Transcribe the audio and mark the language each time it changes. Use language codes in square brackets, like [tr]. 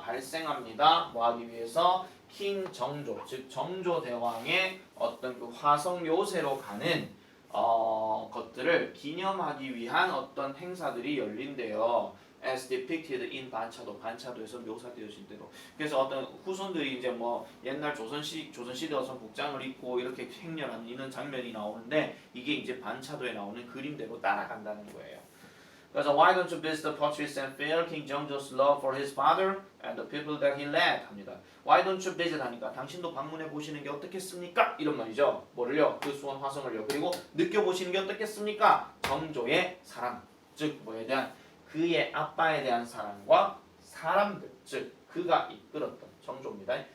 [ko] 발생합니다. 뭐 하기 위해서 킹 정조 즉 정조 대왕의 어떤 그 화성 묘세로 가는 것들을 기념하기 위한 어떤 행사들이 열린대요. [en] as depicted in [ko] 반차도에서 묘사되어진 대로. 그래서 어떤 후손들이 이제 뭐 옛날 조선시대 어떤 복장을 입고 이렇게 행렬하는 이런 장면이 나오는데 이게 이제 반차도에 나오는 그림대로 따라간다는 거예요. 그래서 [en] why don't you visit the portraits and feel King Jeongjo's love for his father and the people that he led [ko] 합니다. [en] Why don't you visit [ko] 하니까 당신도 방문해 보시는 게 어떻겠습니까? 이런 말이죠. 뭐를요? 그 수원 화성을요. 그리고 느껴보시는 게 어떻겠습니까? 정조의 사랑, 즉 뭐에 대한 그의 아빠에 대한 사랑과 사람들, 즉 그가 이끌었던 정조입니다.